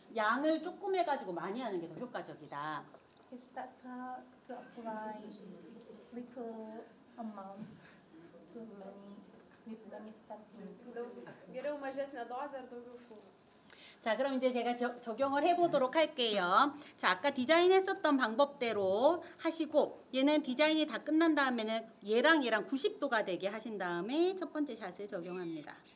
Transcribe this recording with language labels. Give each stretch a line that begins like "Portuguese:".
Korean: 양을 조금 해가지고 많이 하는 게 더 효과적이다.
English: It's better to apply little amount to many with the nistagmus.
Lithuanian: Geriau mažesnė dozė ar daugiau šūvių.
Korean: 자, 그럼 이제 제가 적용을 해보도록 할게요. 자, 아까 디자인했었던 방법대로 하시고 얘는 디자인이 다 끝난 다음에는 얘랑 90도가 되게 하신 다음에 첫 번째 샷을 적용합니다.